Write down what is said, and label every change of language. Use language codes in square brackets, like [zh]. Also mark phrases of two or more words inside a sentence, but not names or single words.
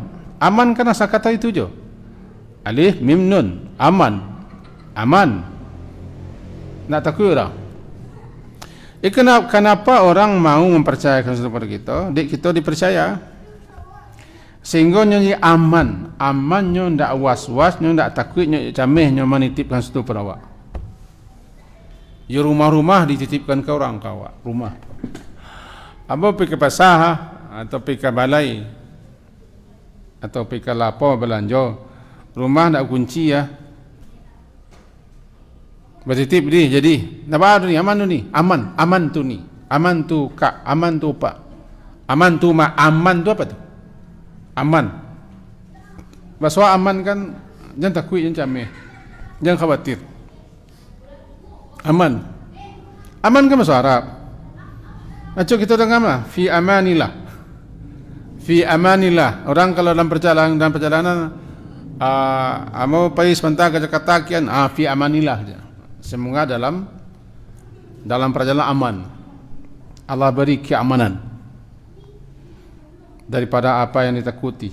[id] Aman kan asal kata itu je. Alif mim nun, aman. Aman. Nak takut orang. Kenapa orang mau mempercayakan sesuatu kepada kita? Kita dipercaya. Sehingga nyo aman. Aman nyo ndak was-was, nyo ndak takut, nyo cameh nyo menitipkan sesuatu pada awak. Ya rumah-rumah dititipkan ke orang kawak, rumah. Apa pergi ke pasar atau pergi ke balai atau pergi ke lapo belanja, rumah nak kunci ya. Bertitip ni jadi. Apa tu ni? Aman tu ni. Aman tu ni. Aman tu kak, aman tu pak. Aman tu mak, aman tu apa tu? Aman. Bahasa aman kan jangan takut, jangan cameh. Jangan khawatir. Aman. Aman kan bahasa Arab. Macam kita dengar lah, [ar] في أمان الله. في أمان الله. [id] Orang kalau dalam perjalanan mau pergi sebentar ke Jakarta kian, [ar] في أمان الله [id] saja. Semoga dalam perjalanan aman. Allah beri keamanan daripada apa yang ditakuti.